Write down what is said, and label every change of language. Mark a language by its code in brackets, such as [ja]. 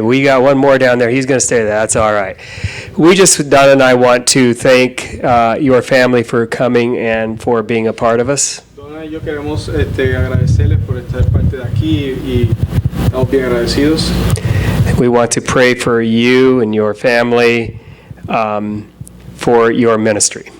[en] We got one more down there. He's going to stay there. That's all right. Donna and I want to thank your family for coming and for being a part of us. [es] Donna y yo queremos agradecerles por estar parte de aquí y estamos bien agradecidos. [en] We want to pray for you and your family, for your ministry.